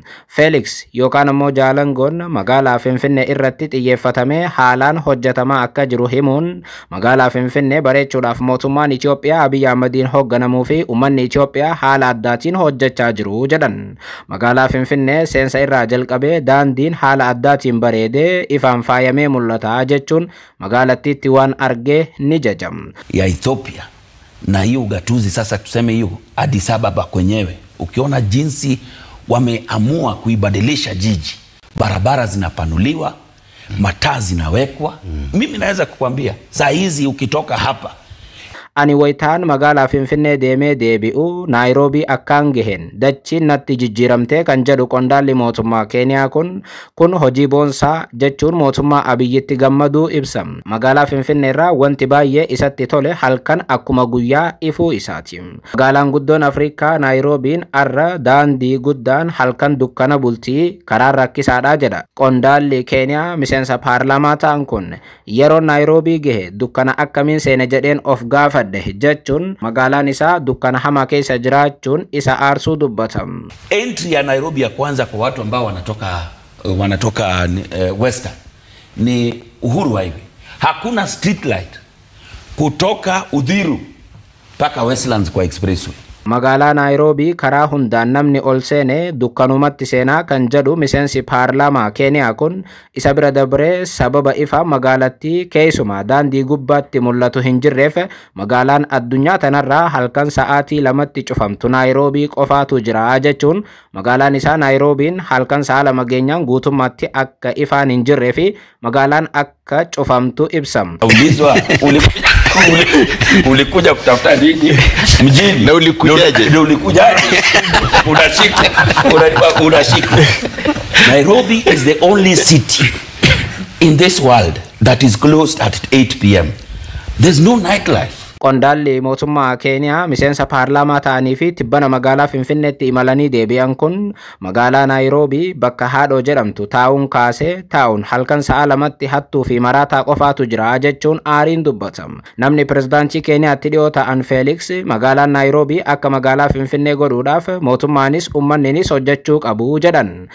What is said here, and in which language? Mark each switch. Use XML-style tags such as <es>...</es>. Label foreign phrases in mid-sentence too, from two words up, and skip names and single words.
<om>Felix yookaan ammoo Jaalangoon magaalaa Finfinnee irratti xiyyeeffatamee haalaan hojjetama akka jiru himuun magaalaa Finfinnee bareechuudhaaf mootummaan Itoophiyaa Abiy Ahmediin hoogganamuu fi uummanni Itoophiyaa haala addaatiin hojjechaa jiru jedhan. Magaalaa Finfinnee seensa irraa jalqabee daandiin haala addaatiin bareedee ifaan faayamee mul'ata jechuun magaalattiitti waan argee ni jajam.</om> <sw>Ya Ethiopia na hiyo ugatuzi sasa tuseme hiyo Addis Ababa kwenyewe ukiona jinsi wameamua kuibadilisha jiji, barabara zinapanuliwa, mataa zinawekwa. Mimi naweza kukwambia saa hizi ukitoka hapa</sw> <om>ani wayitaan magaalaa Finfinnee deemee deebi'u Naayiroobii akkaan gaheen dachiin natti jijjiiramtee kan jedhu qondaalli mootummaa Keeniyaa kun hojii boonsaa jechuun mootummaa Abiyyitti gammaduu ibsa. Magaalaa Finfinnee irraa wanti baay'ee isatti tole halkan akkuma guyyaa ifuu isaati. Magaalaan guddoon Afrikaa Naayiroobiin arra daandii guddaan halkan dukkana bultii karaa rakkisaadha jedha. Qondaalli Keeniyaa miseensa paarlaamaa ta'an kun yeroo Naayiroobii gahe dukkana akkamiin seene jedheen of gaafadhe jechuun magaalaan isaa dukkana hamaa keessa jiraachuun isa aarsuu dubbatam.</om> <sw>Entry ya Nairobi ya kwanza kwa watu ambao wanatoka Western ni Uhuru Highway. Hakuna</sw> <en>street light</en> <sw>kutoka Uthiru mpaka Westlands kwa expressway.</sw> <om>Magaalaa Naayiroobii karaa hundaan namni ol seene dukkanumatti seenaa kan jedhu miseensi paarlaamaa Keeniyaa kun isa bira dabree sababa ifa magaalattii keessumaa daandii gubbaatti mul'atu hin jirreef magaalaan addunyaa tanarraa halkan sa'aatii 2tti cufamtu Naayiroobii qofaatu jira jechuun magaalaan isaa Naayiroobiin halkan sa'a 2 geenyaan guutummaatti akka ifaan hin jirree fi magaalaan akka cufamtu ibsam.</om> <sw>Ulikuja kutafuta nini mjini? Na ulikujaje? Na ulikujaje? Unashika.</sw> <en>Nairobi is the only city in this world that is closed at 8 p.m. There's no nightlife.</en> <om>Qondaalli mootummaa Keeniyaa miseensa paarlaamaa ta'anii fi tibbana magaalaa Finfinneetti imalanii deebi'an kun magaalaa Naayiroobii bakka haadhoo jedhamtu taa'uun kaasee taa'uun halkan sa'a 2tti hattuu fi maraataa qofaatu jira jechuun aariin dubbatam. Namni pirezidaantii Keeniyaatti dhiyoo ta'an Felix magaalaan Naayiroobii akka magaalaa Finfinnee godhuudhaaf mootummaanis uummanninis hojjechuu qabu jedhan.</om>